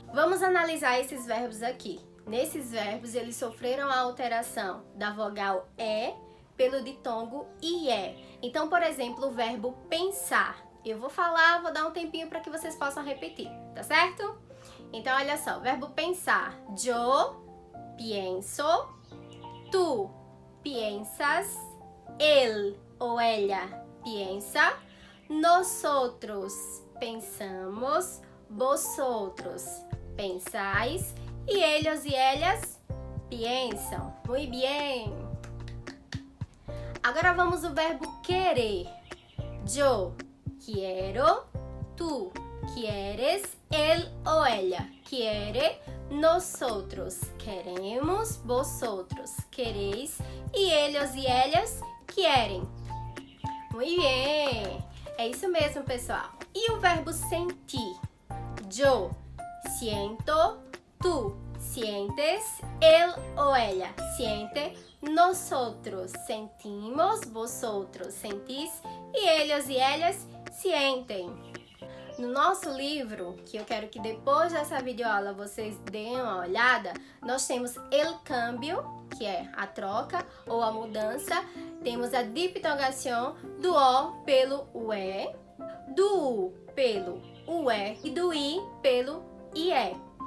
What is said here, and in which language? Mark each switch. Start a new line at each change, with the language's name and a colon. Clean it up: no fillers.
Portuguese: Vamos analisar esses verbos aqui. Nesses verbos, eles sofreram a alteração da vogal E pelo ditongo IE. Então, por exemplo, o verbo pensar. Eu vou falar, vou dar um tempinho para que vocês possam repetir, tá certo? Então, olha só, verbo pensar.
Spanish: Yo pienso, tu piensas, él ou ella piensa, nosotros pensamos, vosotros pensáis, e ellos e ellas piensan. Muy bien.
Portuguese: Agora vamos ao verbo querer.
Spanish: Yo quiero, tú quieres, él o ella quiere, nosotros queremos, vosotros queréis e ellos e ellas querem. Muy bien.
Portuguese: É isso mesmo, pessoal. E o verbo sentir?
Spanish: Yo siento, tú sientes, él o ella siente, nosotros sentimos, vosotros sentís e ellos e ellas sentem.
Portuguese: No nosso livro, que eu quero que depois dessa videoaula vocês deem uma olhada, nós temos el cambio, que é a troca ou a mudança, temos a diptongação do O pelo UE, do U pelo UE e do I pelo IE.